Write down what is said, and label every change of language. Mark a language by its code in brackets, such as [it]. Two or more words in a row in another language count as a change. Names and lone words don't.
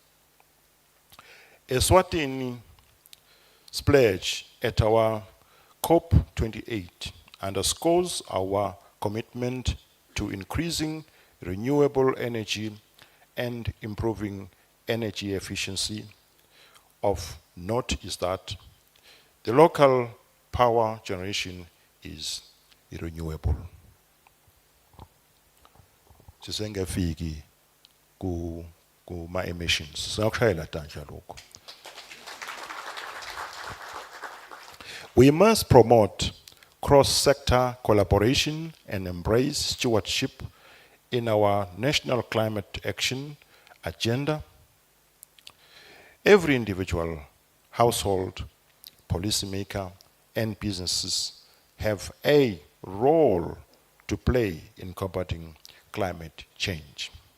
[en] Eswatini pledge at our COP28 underscores our commitment to increasing renewable energy and improving energy efficiency. Of note is that the local power generation is renewable. [ss] Sisengafiki kuma emissions. Singakushayela tandla lokho. [en] We must promote cross-sector collaboration and embrace stewardship in our national climate action agenda. Every individual, household, policymaker, and businesses have a role to play in combating climate change.